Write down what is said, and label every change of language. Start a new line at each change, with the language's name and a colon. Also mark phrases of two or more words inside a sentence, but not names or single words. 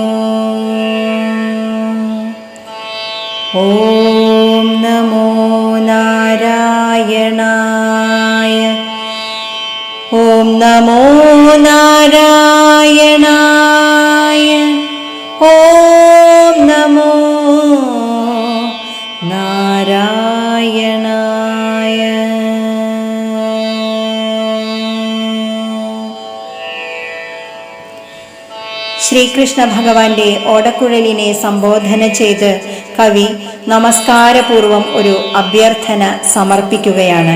Sanskrit: ॐ नमो नारायणाय, ॐ नमो नारायणाय, ॐ नमो नारायणाय।
Malayalam: ശ്രീകൃഷ്ണ ഭഗവാന്റെ ഓടക്കുഴലിനെ സംബോധന ചെയ്ത് കവി നമസ്കാരപൂർവം ഒരു അഭ്യർത്ഥന സമർപ്പിക്കുകയാണ്.